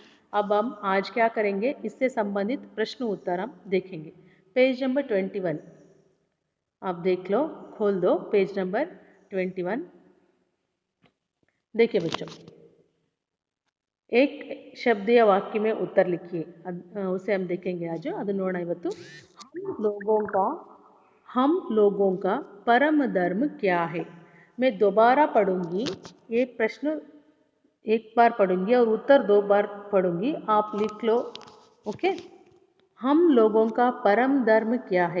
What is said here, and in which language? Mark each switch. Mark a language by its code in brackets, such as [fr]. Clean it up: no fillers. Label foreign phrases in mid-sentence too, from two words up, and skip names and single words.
[hi] अब हम आज क्या करेंगे, इससे संबंधित प्रश्न उत्तर हम देखेंगे। [en] page number [hi] 21 आप देख लो, खोल दो [en] page number [hi] 21। देखिए बच्चों, एक शब्द या वाक्य में उत्तर लिखिए, उसे हम देखेंगे आज। [kn] ಅದು ನೋಡೋಣ ಇವತ್ತು। [hi] हम लोगों का परम धर्म क्या है? मैं दोबारा पढ़ूंगी, ये प्रश्न एक बार पढ़ूंगी और उत्तर 2 बार पढ़ूंगी, आप लिख लो। ओके। हम लोगों का परम धर्म क्या है?